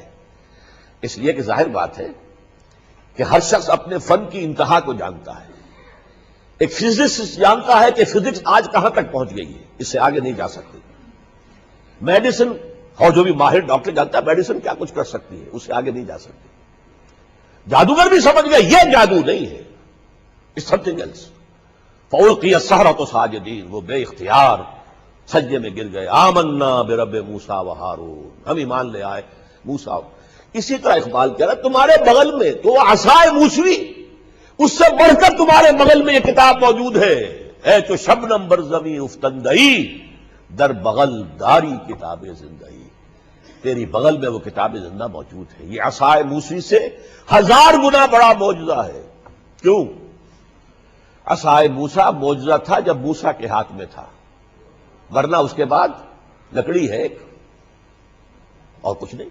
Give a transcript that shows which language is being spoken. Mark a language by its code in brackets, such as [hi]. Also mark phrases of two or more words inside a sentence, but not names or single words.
[ur] اس لیے کہ ظاہر بات ہے کہ ہر شخص اپنے فن کی انتہا کو جانتا ہے. ایک فزسسٹ جانتا ہے کہ فزکس آج کہاں تک پہنچ گئی ہے، اس سے آگے نہیں جا سکتی. میڈیسن اور جو بھی ماہر ڈاکٹر جانتا ہے میڈیسن کیا کچھ کر سکتی ہے، اس سے آگے نہیں جا سکتی. جادوگر بھی سمجھ گیا یہ جادو نہیں ہے، [en] It's something else. [ar] فألقی السحرۃ ساجدین، [ur] وہ بے اختیار سجدے میں گر گئے. [ar] آمنا برب موسیٰ و ہارون، [ur] ہم ایمان لے آئے موسیٰ. اسی طرح اقبال کہہ رہا تمہارے بغل میں تو عصائے موسوی، اس سے بڑھ کر تمہارے بغل میں یہ کتاب موجود ہے. [fa] اے تو شبنم بر زمین افتندئی، در بغل داری کتاب زندگی، [ur] تیری بغل میں وہ کتاب زندہ موجود ہے. یہ عصائے موسوی سے 1000 گنا بڑا معجزہ ہے. کیوں؟ عصائے موسیٰ معجزہ تھا جب موسیٰ کے ہاتھ میں تھا، ورنہ اس کے بعد لکڑی ہے ایک اور کچھ نہیں.